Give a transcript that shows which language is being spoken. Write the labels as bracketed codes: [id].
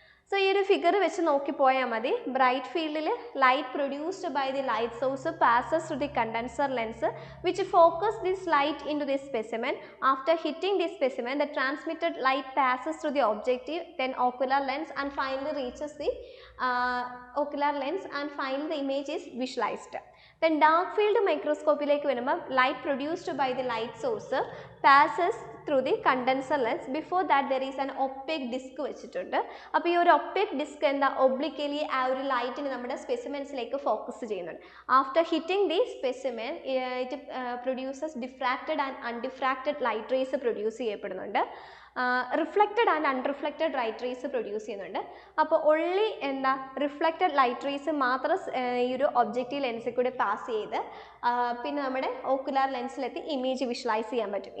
[en] so [ml] ഈ ഒരു figure വെച്ച് നോക്കിപ്പോയാൽ മതി. [en] Bright ഫീൽഡിൽ light produced by the light source passes to the condenser lens which focus this light into the specimen. After hitting the specimen the transmitted light passes to the objective, then ocular lens and finally reaches the ocular lens and finally the image is visualized. Then dark field [ml] മൈക്രോസ്കോപ്പിലേക്ക് വരുമ്പോൾ [en] light produced by the light source passes through the condenser lens. Before that there is an opaque disc [ml] വെച്ചിട്ടുണ്ട്. അപ്പോൾ ഈ ഒരു opaque disc എന്താ, obliquely ആ ഒരു ലൈറ്റിന് നമ്മുടെ സ്പെസിമെൻസിലേക്ക് focus ചെയ്യുന്നുണ്ട്. [en] after hitting the specimen it produces diffracted and undiffracted light rays produce [ml] ചെയ്യപ്പെടുന്നുണ്ട്. Reflected and അൺറിഫ്ലക്റ്റഡ് light rays produce ചെയ്യുന്നുണ്ട്. അപ്പോൾ ഒൺലി എന്താ റിഫ്ലക്റ്റഡ് ലൈറ്റ് റേസ് മാത്രം ഈ ഒരു ഒബ്ജക്റ്റീവ് ലെൻസിൽ കൂടി പാസ് ചെയ്ത് പിന്നെ നമ്മുടെ ഓക്കുലാർ ലെൻസിലെത്തി ഇമേജ് വിഷ്വലൈസ് ചെയ്യാൻ പറ്റും.